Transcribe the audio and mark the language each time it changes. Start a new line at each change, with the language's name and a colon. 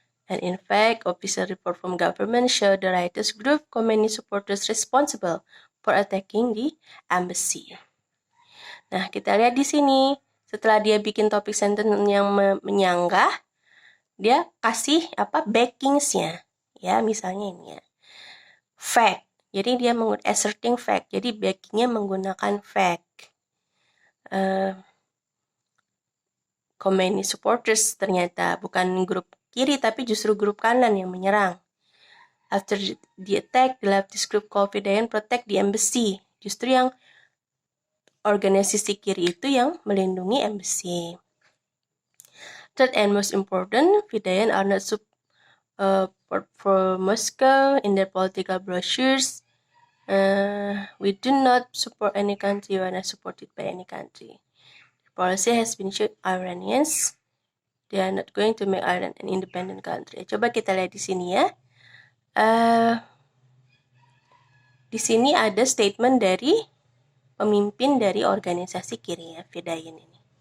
English: And in fact, official report from government showed the writers group Khomeini supporters responsible for attacking the embassy.
Indonesian: Nah, kita lihat di sini, setelah dia bikin topik sentence yang menyanggah, dia kasih backingsnya. Ya, misalnya ini ya. Fact. Jadi dia asserting fact. Jadi backingnya menggunakan fact. Khomeini supporters ternyata bukan grup kiri tapi justru grup kanan yang menyerang.
English: After the attack, the leftist group called Fedayeen protect the embassy.
Indonesian: Justru yang organisasi kiri itu yang melindungi embassy.
English: Third and most important, Fedayeen are not support for Moscow in their political brochures. We do not support any country. We are not supported by any country. The policy has been shown Iranians. They are not going to make Iran an independent country.
Indonesian: Coba kita lihat di sini ya. Di sini ada statement dari pemimpin dari organisasi kiri ya, Fedayeen ini.